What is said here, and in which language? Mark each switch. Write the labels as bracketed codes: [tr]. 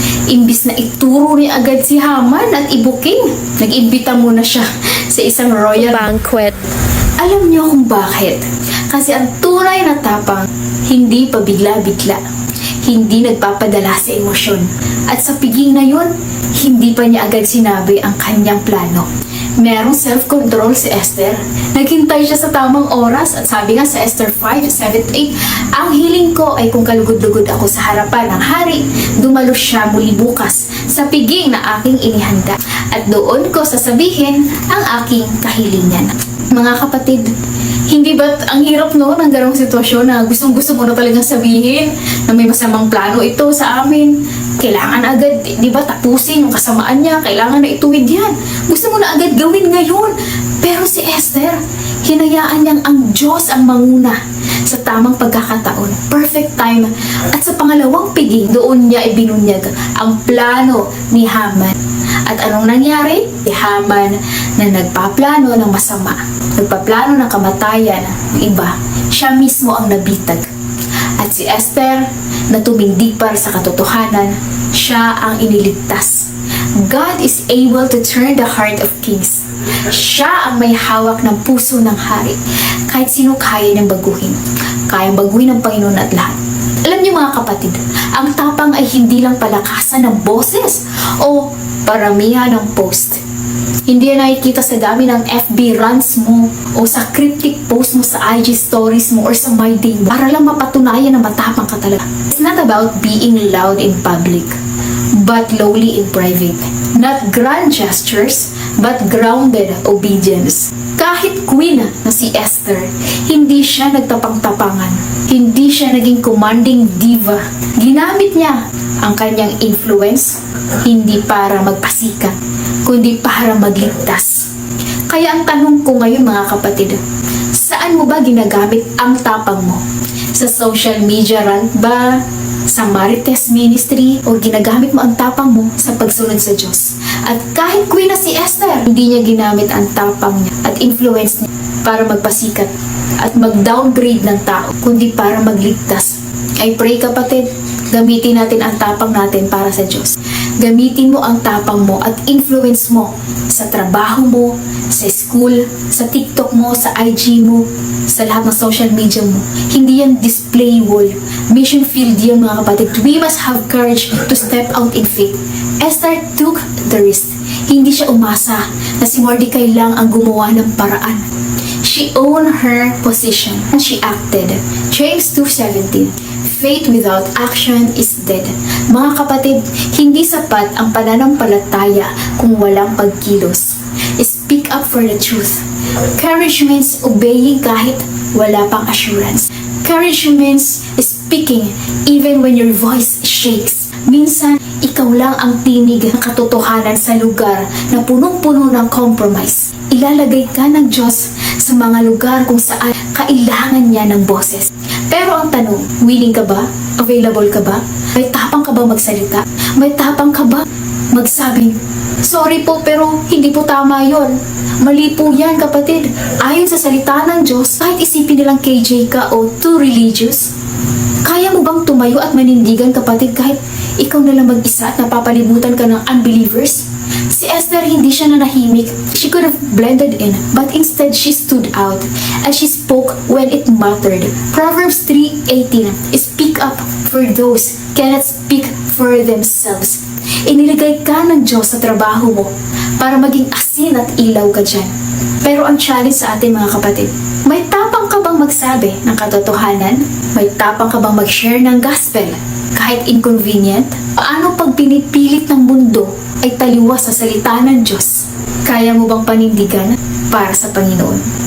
[tl] Imbis na ituro niya agad si Haman at ibuking, nag-imbita muna siya sa isang royal banquet. Alam niyo kung bakit? Kasi ang tunay na tapang, hindi pa bigla-bigla. Hindi nagpapadala sa emosyon. At sa piging na yun, hindi pa niya agad sinabi ang kanyang plano. Merong self-control si Esther. Naghintay siya sa tamang oras at sabi nga sa Esther 5:7-8, ang hiling ko ay kung kalugod-lugod ako sa harapan ng hari, dumalo siya muli bukas sa piging na aking inihanda at doon ko sasabihin ang aking kahilingan. Mga kapatid, hindi ba ang hirap no ng ganong sitwasyon na gustong-gusto mo na talagang sabihin na may masamang plano ito sa amin? Kailangan agad, di ba, tapusin yung kasamaan niya. Kailangan na ituwid yan. Gusto mo na agad gawin ngayon. Pero si Esther, hinayaan niyang ang Diyos ang manguna sa tamang pagkakataon. [en] Perfect time. [tl] At sa pangalawang piging, doon niya ibinunyag ang plano ni Haman. At anong nangyari? Si Haman na nagpaplano ng masama. Nagpaplano ng kamatayan ng iba. Siya mismo ang nabitag. At si Esther na tumindig para sa katotohanan, siya ang iniligtas. [en] God is able to turn the heart of kings. [tl] Siya ang may hawak ng puso ng hari. Kahit sino kaya niyang baguhin. Kayang baguhin ng Panginoon at lahat. Alam niyo mga kapatid, ang tapang ay hindi lang palakasan ng boses o paramihan ng post. Hindi yan nakikita sa dami ng FB runs mo o sa cryptic post mo sa IG stories mo or sa My Day mo para lang mapatunayan na matapang ka talaga. [en] It's not about being loud in public, but lowly in private. Not grand gestures, but grounded obedience. [tl] Kahit queen na si Esther, hindi siya nagtapang-tapangan. Hindi siya naging commanding diva. Ginamit niya ang kanyang influence hindi para magpasikat, kundi para magligtas. Kaya ang tanong ko ngayon mga kapatid, saan mo ba ginagamit ang tapang mo? Sa social media rant ba? Sa Marites Ministry? O ginagamit mo ang tapang mo sa pagsunod sa Diyos? At kahit queen na si Esther, hindi niya ginamit ang tapang niya at influence niya para magpasikat at mag-downgrade ng tao, kundi para magligtas. [en] I pray [tl] kapatid, gamitin natin ang tapang natin para sa Diyos. Gamitin mo ang tapang mo at influence mo sa trabaho mo, sa school, sa TikTok mo, sa IG mo, sa lahat ng social media mo. Hindi yan display wall. Mission field yan mga kapatid. [en] We must have courage to step out in faith. Esther took the risk. [tl] Hindi siya umasa na si Mordecai lang ang gumawa ng paraan. [en] She owned her position and she acted. James 2:17. Faith without action is dead. [tl] Mga kapatid, hindi sapat ang pananampalataya kung walang pagkilos. [en] Speak up for the truth. Courage means obeying [tl] kahit wala pang [en] assurance. Courage means speaking even when your voice shakes. [tl] Minsan, ikaw lang ang tinig ng katotohanan sa lugar na punong-puno ng compromise. Ilalagay ka ng Diyos sa mga lugar kung saan kailangan niya ng boses. Pero ang tanong, willing ka ba? Available ka ba? May tapang ka ba magsalita? May tapang ka ba magsabing, sorry po pero hindi po tama yon. Mali po yan kapatid. Ayon sa salita ng Diyos, kahit isipin nilang KJ ka o [en] too religious, [tl] kaya mo bang tumayo at manindigan kapatid kahit ikaw na lang mag-isa at napapalibutan ka ng unbelievers? Si Esther hindi siya nanahimik. [en] She could have blended in, but instead she stood out and she spoke when it mattered. Proverbs 3:18. Speak up for those cannot speak for themselves. [tl] Iniligay ka ng Diyos sa trabaho mo para maging asin at ilaw ka dyan. Pero ang challenge sa atin mga kapatid, may tapang ka bang magsabi ng katotohanan? May tapang ka bang mag-share ng gospel kahit inconvenient? Paano pag pinipilit ng mundo ay taliwas sa salita ng Diyos? Kaya mo bang panindigan para sa Panginoon?